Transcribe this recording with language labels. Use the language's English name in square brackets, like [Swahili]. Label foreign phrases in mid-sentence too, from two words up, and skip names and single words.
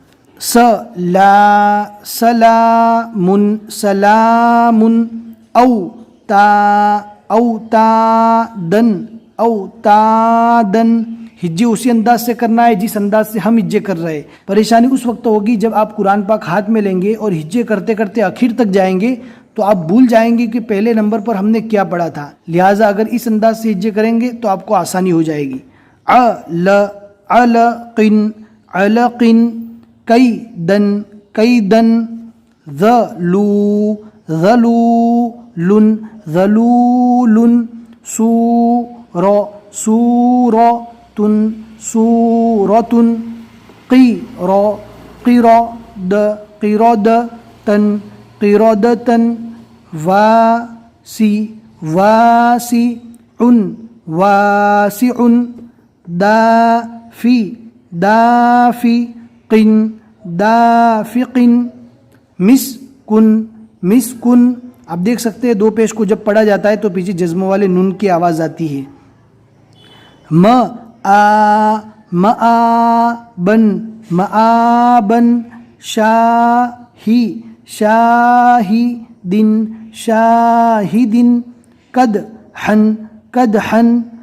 [Arabic] سلامن، سلامن، اوتادن، اوتادن۔ [Urdu] ہجے اسی انداز سے کرنا ہے جس انداز سے ہم ہجے کر رہے ہیں۔ پریشانی اس وقت ہوگی جب آپ قرآن پاک ہاتھ میں لیں گے اور ہجے کرتے کرتے آخر تک جائیں گے تو آپ بھول جائیں گے کہ پہلے نمبر پر ہم نے کیا پڑھا تھا، لہٰذا اگر اس انداز سے ہجے کریں گے تو آپ کو آسانی ہو جائے گی۔ [Arabic] علقن، علقن، قیدن، قیدن، ذلو، ذلولن، ذلولن، سور، سورتن، سورتن، قیر، قرد، قردتن، قردتن، واسی، واسع، واسع، دافی، دافق، دافق، مسکن، مسکن۔ [Urdu] آپ دیکھ سکتے ہیں 2 پیش کو جب پڑھا جاتا ہے تو پیچھے جزم والے نون کی آواز آتی ہے۔ [Arabic] مآبن، مآبن، شاہی، شاہدن، شاہدن، قدحن، قدحن،